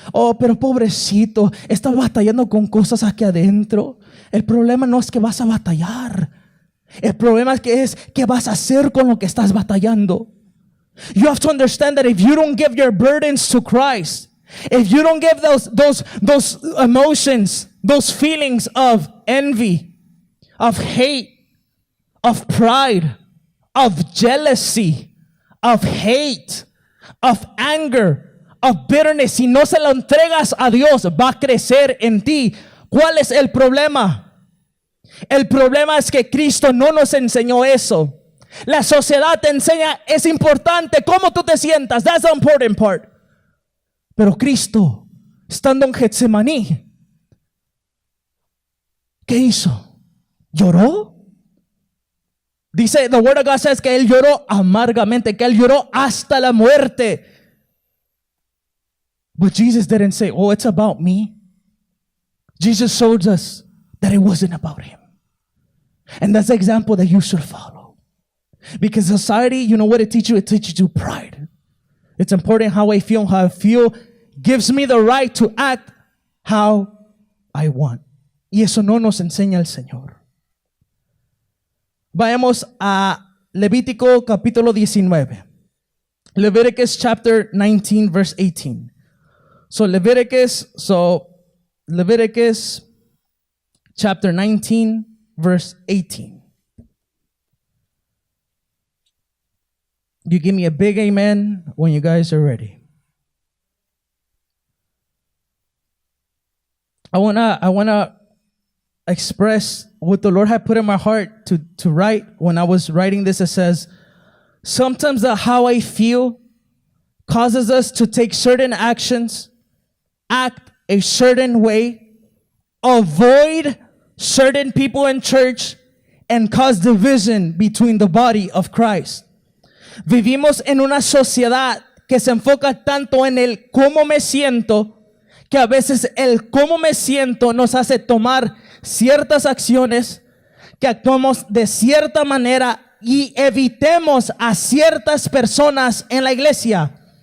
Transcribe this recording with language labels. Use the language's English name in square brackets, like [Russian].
[Spanish] Oh, pero pobrecito, está batallando con cosas aquí adentro. El problema no es que vas a batallar. El problema es qué vas a hacer con lo que estás batallando. [English] You have to understand that if you don't give your burdens to Christ, if you don't give those emotions, those feelings of envy, of hate, of pride, of jealousy, of hate, of anger, of bitterness, [Spanish] si no se lo entregas a Dios, va a crecer en ti. ¿Cuál es el problema? El problema es que Cristo no nos enseñó eso. La sociedad te enseña, es importante cómo tú te sientas. [English] That's the important part. [Spanish] Pero Cristo, estando en Getsemaní, ¿qué hizo? ¿Lloró? Dice, [English] the word of God says [Spanish] que Él lloró amargamente, que Él lloró hasta la muerte. [English] But Jesus didn't say, oh, it's about me. Jesus showed us that it wasn't about Him. And that's the example that you should follow. Because society, you know what it teaches you? It teaches you pride. It's important how I feel. How I feel gives me the right to act how I want. [Spanish] Y eso no nos enseña el Señor. Vayamos a Levítico capítulo 19. [English] Leviticus chapter 19 verse 18. Leviticus chapter 19 verse 18. You give me a big amen when you guys are ready. I wanna express what the Lord had put in my heart to write. When I was writing this, it says, sometimes the how I feel causes us to take certain actions, act a certain way, avoid certain people in church, and cause division between the body of Christ. [Spanish] Vivimos en una sociedad que se enfoca tanto en el cómo me siento, que a veces el cómo me siento nos hace tomar ciertas acciones, que actuamos de cierta manera y evitemos a ciertas personas en la iglesia.